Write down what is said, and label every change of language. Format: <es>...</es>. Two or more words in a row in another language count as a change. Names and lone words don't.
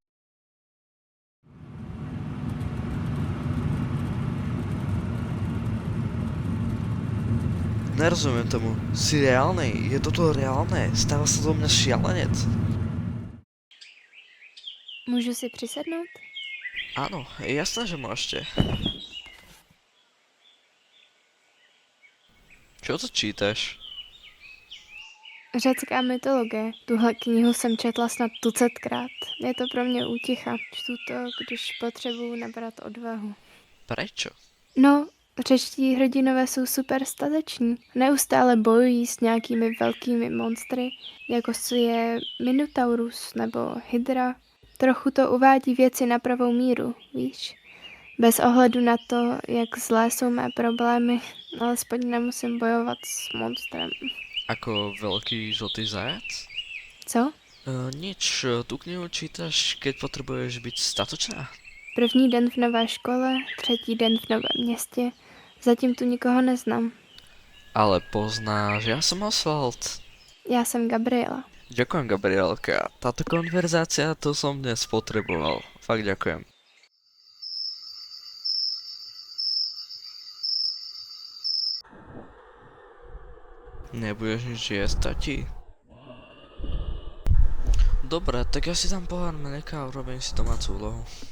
<sk>Nerozumiem tomu. Si reálnej? Je toto reálné? Stáva sa do mňa šialenec?</sk> <cs>Můžu si přisednout?</cs> <sk>Áno, jasné, že môžete. Čo to čítaš?</sk> <cs>Řecká mytologie. Tuhle knihu jsem četla snad tucetkrát. Je to pro mě úticha. Čtu to, když potřebuju nabrat odvahu.</cs> <sk>Prečo?</sk> <cs>No, řečtí hrdinové jsou super stateční. Neustále bojují s nějakými velkými monstry, jako je Minotaurus nebo Hydra. Trochu to uvádí věci na pravou míru, víš? Bez ohledu na to, jak zlé jsou mé problémy, alespoň nemusím bojovat s monstrem.</cs> <sk>Ako veľký žltý zajac?</sk> <cs>Co?</cs> <sk>Nič, tú knihu čítaš, keď potrebuješ byť statočná?</sk> <cs>První den v nové škole, třetí den v novém městě. Zatím tu nikoho neznám.</cs> <sk>Ale poznáš, ja som Oswald.</sk> <cs>Já jsem Gabriela.</cs> <sk>Ďakujem, Gabrielka. Táto konverzácia, to som dnes potreboval. Fakt ďakujem. Nebudeš nič jesť, tati? Dobre, tak ja si tam pohár mlieka a urobím si domácu úlohu.</sk>